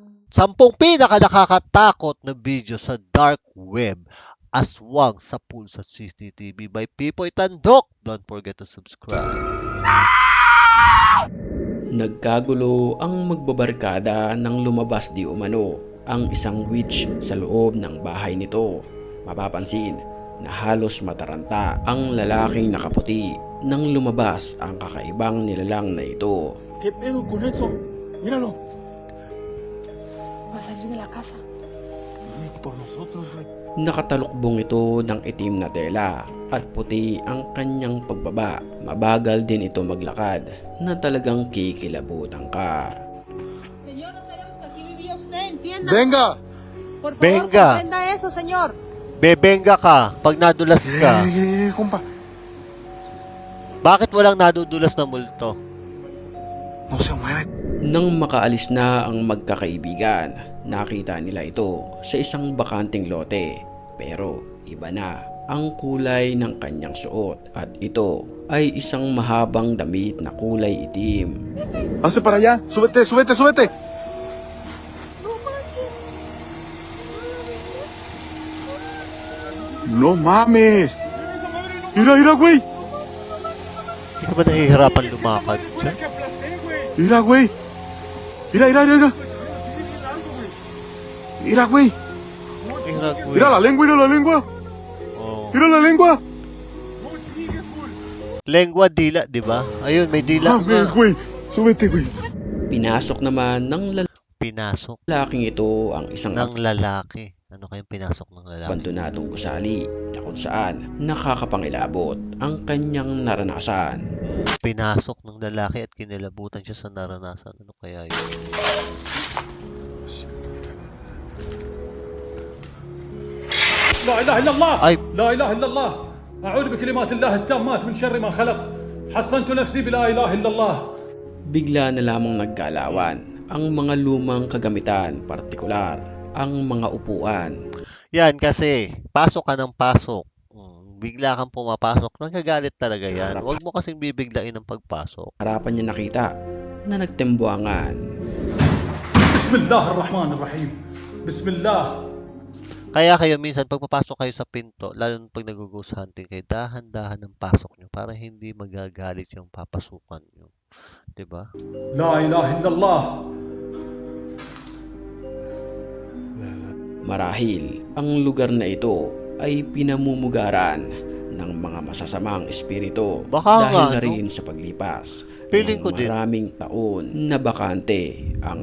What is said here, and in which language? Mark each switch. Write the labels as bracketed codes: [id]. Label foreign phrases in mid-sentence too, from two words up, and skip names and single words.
[tl] 10 pinaka-nakakatakot na video sa [en] dark web. [tl] Aswang sa pulsa CCTV by Pipoy Tandok. [en] Don't forget to subscribe. [tl] Nagkagulo ang magbabarkada nang lumabas di umano ang isang witch sa loob ng bahay nito. Mapapansin na halos mataranta ang lalaking nakaputi nang lumabas ang kakaibang nilalang na ito. [es] ¿Qué pedo con eso? Míralo. Va a salir de la casa. Viene por nosotros, güey. [tl] Nakatalukbong ito ng itim na tela at puti ang kanyang pagbaba. Mabagal din ito maglakad na talagang kikilabutan ka. [es] Señor, no sabemos que aquí vivía usted, entienda. ¡Venga! Por favor, Venga. comprenda eso, señor. [tl] Bebenga ka pag nadulas ka. [es] Compa. [tl] Bakit walang nadudulas na multo? [es] No se mueve. [tl] Nang makaalis na ang magkakaibigan, nakita nila ito sa isang bakanteng lote. Pero iba na ang kulay ng kanyang suot at ito ay isang mahabang damit na kulay itim. [es] Hace para allá. Súbete, súbete, súbete. No mames. Mira, mira, güey. [tl] Hindi ka ba nahihirapan lumakad? [es] Mira, güey. Mira, mira, mira. Mira, güey. Mira la lengua, mira la lengua. Oh. Mira la lengua. Lengua, [tl] dila, di ba? Ayun, may dila [es] Mames, [tl] nga. [es] güey. Súbete, güey. [tl] Pinasok naman ng Pinasok lalaking ito ang isang ng lalaki. Ano kayong pinasok ng lalaki? abandonadong gusali na kung saan nakakapangilabot ang kanyang naranasan. Pinasok ng lalaki at kinilabutan siya sa naranasan. Ano kaya yun? [ar] لا إله إلا الله أي. لا إله إلا الله أعوذ بكلمات الله التامات من شر ما خلق حصنت نفسي بلا إله إلا الله. [tl] Bigla na lamang naggalawan ang mga lumang kagamitan, partikular ang mga upuan. Yan kasi, pasok ka ng pasok. Bigla kang pumapasok. Nagagalit talaga yan. Huwag mo kasing bibiglain ng pagpasok. Harapan niya nakita na nagtembuangan. [ar] بسم الله الرحمن الرحيم بسم الله. [tl] Kaya kayo minsan, pag papasok kayo sa pinto, lalo na pag nag- [en] ghost hunting [tl] kayo, dahan-dahan ng pasok nyo para hindi magagalit yung papasukan nyo. Diba? [ar] لا إله إلا الله. [tl] Marahil ang lugar na ito ay pinamumugaran ng mga masasamang espiritu Baka dahil nga, na no? rin sa paglipas Feeling ng ko din. maraming taon na bakante ang